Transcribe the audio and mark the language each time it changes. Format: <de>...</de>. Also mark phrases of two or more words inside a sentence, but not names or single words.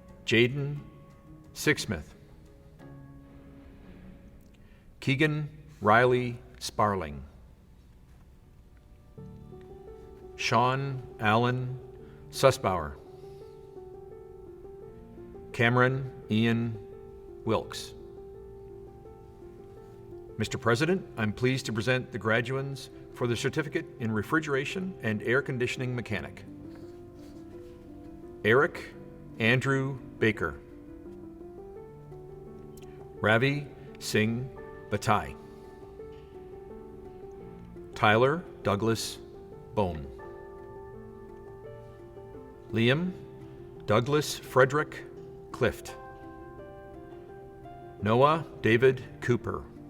<en>Jaden Sixsmith, Keegan Riley Sparling, Sean Allen Sussbauer, Cameron Ian Wilkes. Mr. President, I'm pleased to present the graduands for the certificate in refrigeration and air conditioning mechanic. Eric Andrew Baker, Ravi Singh Batai, Tyler Douglas Bone, Liam Douglas Frederick Clift, Noah David Cooper,</en>